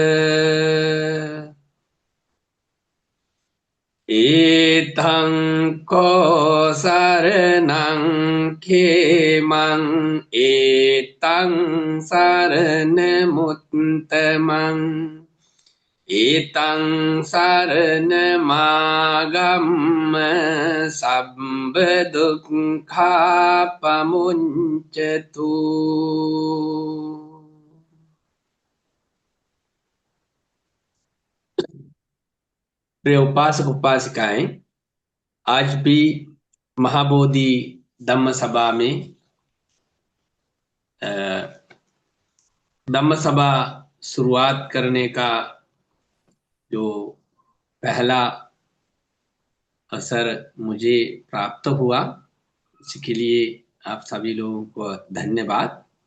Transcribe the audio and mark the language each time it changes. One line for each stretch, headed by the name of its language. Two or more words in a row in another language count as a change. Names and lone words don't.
Pali: इत्थं को शरणं खेमं एतं शरणमुत्तमम् एतं शरणमागम्य सर्वदुःखापमुञ्चतु।
Hindi: प्रिय उपासक उपासिकाएं, आज भी महाबोधि धम्म सभा में धम्म सभा शुरुआत करने का जो पहला अवसर मुझे प्राप्त हुआ, इसके लिए आप सभी लोगों को धन्यवाद।